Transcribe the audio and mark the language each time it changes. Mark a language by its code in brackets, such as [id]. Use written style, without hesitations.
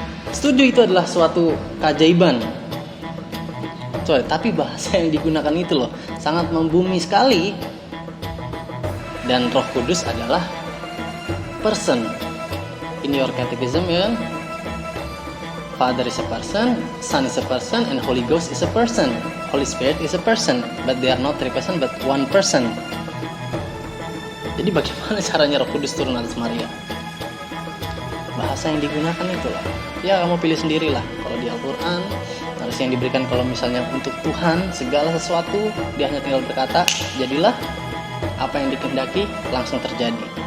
[id] Setuju, itu adalah suatu keajaiban. Tapi bahasa yang digunakan itu loh sangat membumi sekali. Dan Roh Kudus adalah person. [en] In your catechism, [id] ya kan? [en] Father is a person, Son is a person, and Holy Ghost is a person. Holy Spirit is a person, but they are not three person, but one person. [id] Jadi bagaimana caranya Roh Kudus turun atas Maria? Bahasa yang digunakan itulah. Ya kamu pilih sendirilah. Kalau di Al-Quran Harus yang diberikan kalau misalnya untuk Tuhan segala sesuatu dia hanya tinggal berkata, jadilah, apa yang dikehendaki langsung terjadi.